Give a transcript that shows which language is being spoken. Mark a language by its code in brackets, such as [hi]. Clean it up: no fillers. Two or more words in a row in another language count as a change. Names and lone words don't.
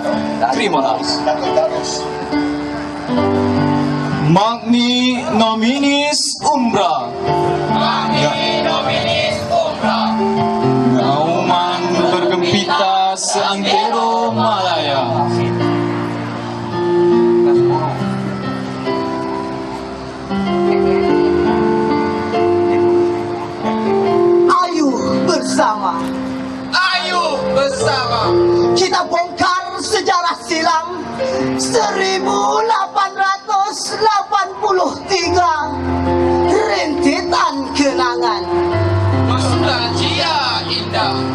[ms] Terima kasih. [la] Magni nominis umbra. Magni nominis umbra. [ms] Nauman bergempita seantero Malaya. Ayo bersama kita bongkar sejarah silam 1883, rentetan kenangan nostalgia indah,